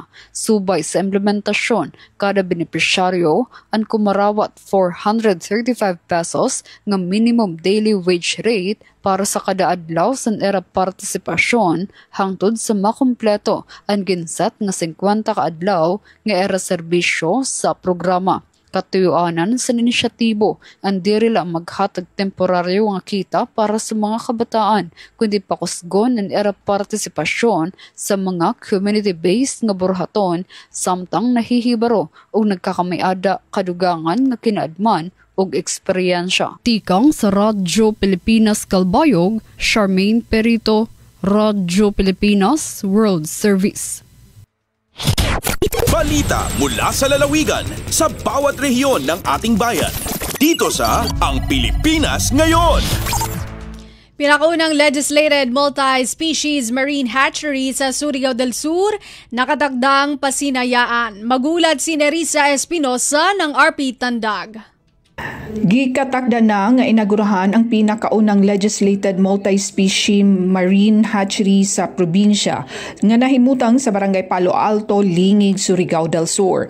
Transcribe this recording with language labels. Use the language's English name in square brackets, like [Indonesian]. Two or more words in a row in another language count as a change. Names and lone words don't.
[Waray] Subay sa implementasyon, kada benepisyaryo ang kumarawat 435 pesos nga [English] minimum daily wage rate [Waray] para sa kada adlaw sa era partisipasyon hangtod sa makumpleto ang ginset nga 50 ka adlaw nga era serbisyo sa programa. Katuyuanan sa inisyatibo ang diri lang maghatag temporaryo nga kita para sa mga kabataan kundi pakusgon ang era partisipasyon sa mga community-based nga borhaton samtang nahihibaro o nagkakamayada kadugangan nga kinaadman og eksperyensya. Tikang sa Radyo Pilipinas Calbayog, Charmaine Perito, Radyo Pilipinas World Service. [Filipino] Balita mula sa lalawigan sa bawat rehiyon ng ating bayan. Dito sa Ang Pilipinas Ngayon. Pinakaunang [English] legislated multi-species marine hatchery [Filipino] sa Surigao del Sur nakatagdang pasinayaan. Magulat si Nerissa Espinosa ng RP Tandag. [Cebuano] Gikatakda na nga inagurahan ang pinakaunang [English] legislated multi-species marine hatchery [Cebuano] sa probinsya nga nahimutang sa Barangay Palo Alto, Lingig, Surigao del Sur.